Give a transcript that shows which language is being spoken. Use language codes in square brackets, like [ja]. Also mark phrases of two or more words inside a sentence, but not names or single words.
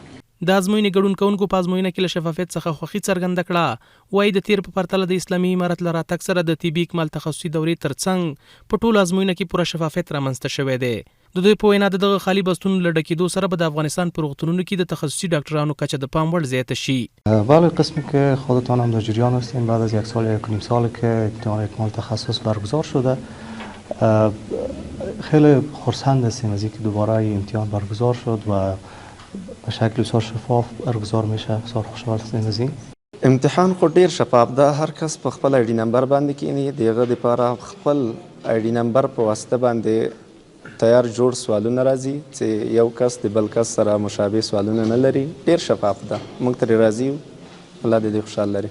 [ps] د ازموینې ګډون کوونکو په ازموینه کې له شفافیت څخه خوښي څرګنده کړه. وایي د تیر په پرتله د اسلامي امارت له راتګ سره د طبي اکمال تخصصي دورې ترڅنګ په ټولو ازموینه کې پوره شفافیت رامنځته شوی دی. د دوی په وینا دغه خالي بستونو له ډکېدو سره به د افغانستان په روغتونونو کې د تخصصي ډاکټرانو کچه د پام وړ زیاته شي. [fa] بله قسمی که خودتان هم در جریان هستیم بعد از 1 سال 1.5 سال که امتحان اکمال تخصص برگزار شده خیلی خرسند هستیم از اینکه دوباره این امتحان برگزار شد و به شکل بسیار شفاف برگزار میشه. بسیار خوشحال هستیم از این [ps] امتحان خو ډیر شفاف ده. هر کس په خپل [en] ID number [ps] باندې کینی دغه لپاره خپل [en] ID number [ps] په واسطه باندې تیار جوړ سوالونه راځي چې یو کس د بل کس سره مشابه سوالونه نه لري. ډیر شفاف ده. موږ ترې راضي یو. الله دې خوشحال لري.